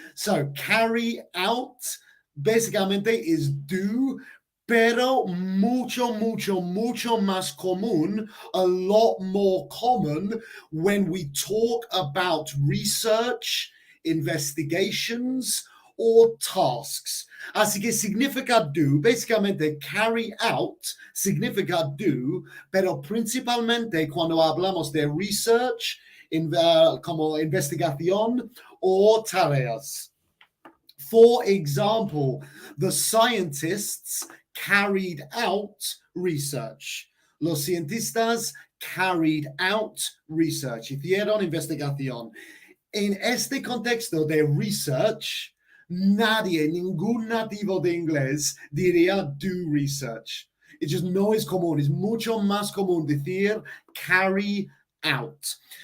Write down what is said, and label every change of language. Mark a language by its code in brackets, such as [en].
[en] So, carry out básicamente is do, [es] pero mucho más común, [en] a lot more common when we talk about research, investigations, or tasks. [es] Así que significa do, básicamente carry out significa do, pero principalmente cuando hablamos de research, como investigación o tareas. [en] For example, the scientists carried out research. [es] Los cientistas [en] carried out research. [es] Hicieron investigación. En este contexto de research, ningún nativo de inglés diría do research. [en] It just [es] no es común. Es mucho más común decir carry out.